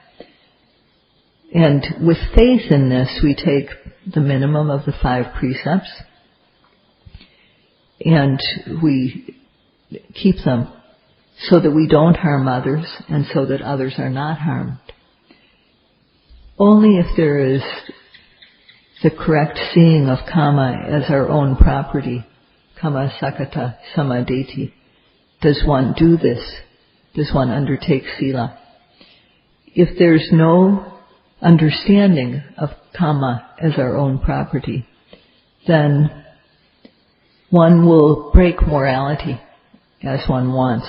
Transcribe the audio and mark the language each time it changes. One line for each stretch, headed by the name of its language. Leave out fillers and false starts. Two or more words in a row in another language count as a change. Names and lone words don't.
English: And with faith in this, we take the minimum of the 5 precepts and we keep them so that we don't harm others and so that others are not harmed. Only if there is the correct seeing of kama as our own property,
Pali: kama sakata samma-dhitti,
English: does one do this, does one undertake sila. If there's no understanding of kama as our own property, then one will break morality as one wants.